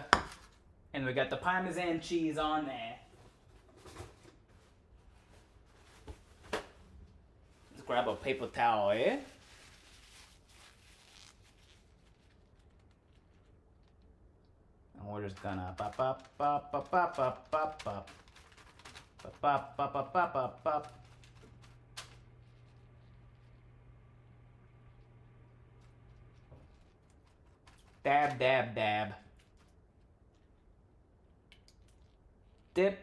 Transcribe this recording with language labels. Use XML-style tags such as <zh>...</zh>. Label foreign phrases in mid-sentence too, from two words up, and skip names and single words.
<en>And we got the Parmesan cheese on there. Let's grab a paper towel here. And we're just gonna pop, pop, pop, pop, pop, pop, pop, pop. Pop, pop, pop, pop, pop, pop, pop. Dab, dab, dab. Dip.</en>